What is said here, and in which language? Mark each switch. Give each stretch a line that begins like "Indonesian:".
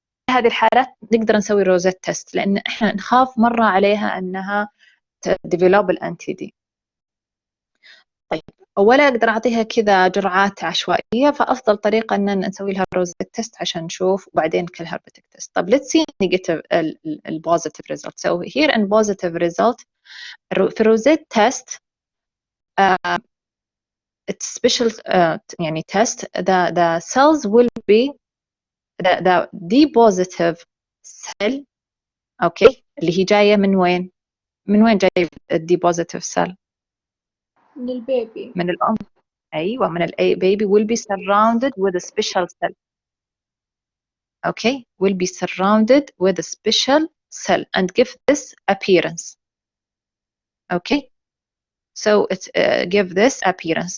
Arabic: هذه الحالات نقدر نسوي روزيت تيست لأن إحنا نخاف مرة عليها أنها تديفلوب الأنتي دي. طيب ولا أقدر أعطيها كذا جرعات عشوائية، فأفضل طريقة أن نسوي لها روزيت تيست عشان نشوف، وبعدين كالهربتك تيست.
English: طب let's see negative positive result. So here in positive result
Arabic: في روزيت تيست
English: it's special يعني test the cells will be the D positive cell.
Arabic: اوكي اللي هي جايه من وين؟ من وين جاي الدي بوزيتيف سيل؟ من البيبي. من الام. ايوه من البيبي
English: will be surrounded with a special cell. Okay, will be surrounded with a special cell and give this appearance. Okay, so it give this appearance.